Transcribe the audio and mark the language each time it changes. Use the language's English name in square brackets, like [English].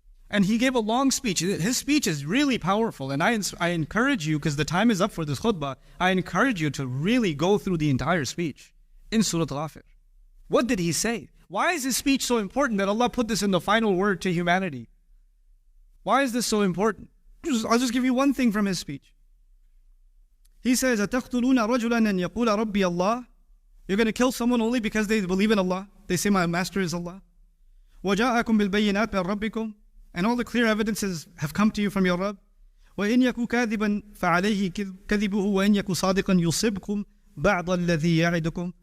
[English] And he gave a long speech. His speech is really powerful. And I encourage you, because the time is up for this khutbah, I encourage you to really go through the entire speech in Surah Ghafir. What did he say? Why is his speech so important that Allah put this in the final word to humanity? Why is this so important? I'll just give you one thing from his speech. He says, [Arabic] أَتَقْتُلُونَ رَجُلًا أَنْ يَقُولَ رَبِّيَ اللَّهِ. [English] You're going to kill someone only because they believe in Allah. They say, my master is Allah. [Arabic] وَجَاءَكُمْ بِالْبَيِّنَاتِ مِنْ رَبِّكُمْ. [English] And all the clear evidences have come to you from your Rabb. [Arabic] وَإِنْ يَكُ كَاذِبًا فَعَلَيْهِ كَذِبُهُ وَإِنْ يَكُ صَادِقًا يُصِبْكُمْ بَعْضَ الَّذِي يَعِدُكُمْ.